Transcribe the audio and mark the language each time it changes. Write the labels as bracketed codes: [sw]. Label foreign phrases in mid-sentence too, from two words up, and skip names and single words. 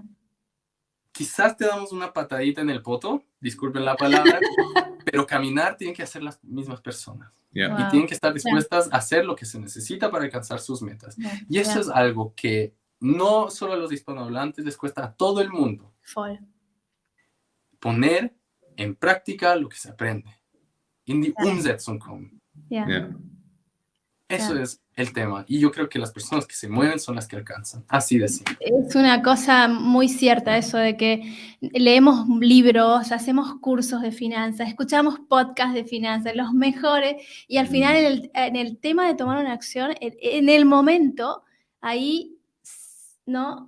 [es] Quizás te damos una patadita en el poto, disculpen la palabra, pero caminar tienen que hacer las mismas personas. Ya. Y Wow. tienen que estar dispuestas a hacer lo que se necesita para alcanzar sus metas. Ya. Y eso Ya. es algo que no solo a los hispanohablantes les cuesta a todo el mundo. Voll. Poner en práctica lo que se aprende. [de] In die Umsetzung kommen. [es] Ya. Ya. Eso Ya. es el tema. Y yo creo que las personas que se mueven son las que alcanzan. Así de simple. Es una cosa muy cierta eso de que leemos libros, hacemos cursos de finanzas, escuchamos podcasts de finanzas, los mejores, y al final en el tema de tomar una acción, en el momento, ahí, ¿no?